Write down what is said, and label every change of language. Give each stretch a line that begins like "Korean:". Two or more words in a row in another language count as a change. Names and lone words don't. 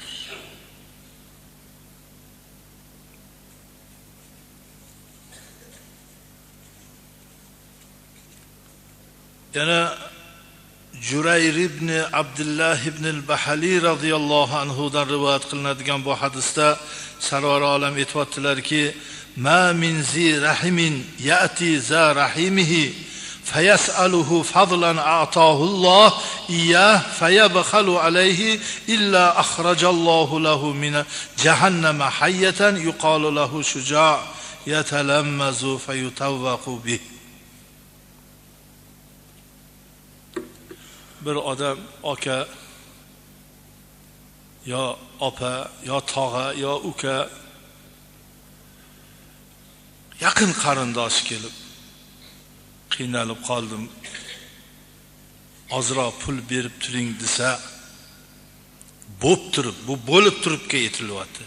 Uzbek: Yana Jurayr ibn Abdullah ibn al-Bahali radhiyallohu anhudan rivoyat qilinadigan bu hadisda Sarvar olam aytibdilarki,
Arabic: "ما من ذي رحم يأتي ذا رحمه فيسأله فضلا أعطاه الله إياه فيبخل عليه إلا أخرج الله له من جهنم حية يقال له شجاع يتلمظ فيطوق به."
Uzbek: Bir odam aka yo opa yo tog'a yo uka yaqin qarindosh kelib qiynalib qoldim, ozroq pul berib turing desa, bu bo'lib turibga aytilyapti.